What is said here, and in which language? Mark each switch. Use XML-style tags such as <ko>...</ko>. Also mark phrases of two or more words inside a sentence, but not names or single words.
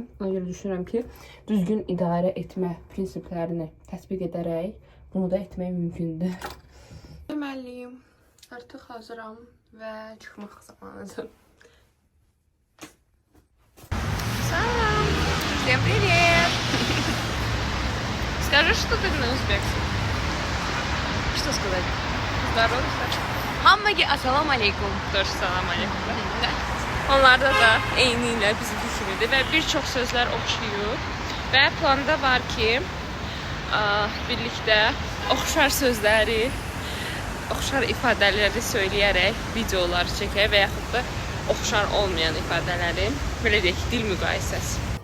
<az>Ona görə düşünürəm ki, düzgün idarə etmə prinsiplərini tətbiq edərək bunu da etmək mümkündür. Deməliyim, artıq hazıram və çıxmaq zamanıdır. Salam!</az> <ru>Всем привет! Скажи, что ты на узбекском. Что сказать? Здоровься.</ru> <uz>Hammaga assalomu alaykum.</uz> <ru>Тоже</ru> <ar>سلام عليكم.</ar> <az>Onlarda da eynilə bizim kimidir və bir çox sözlər oxşuyur. Və planda var ki, birlikdə oxşar sözləri, oxşar ifadələri söyləyərək videolar çəkək və yaxud da oxşar olmayan ifadələri, belə deyək, dil müqayisəsi.</az>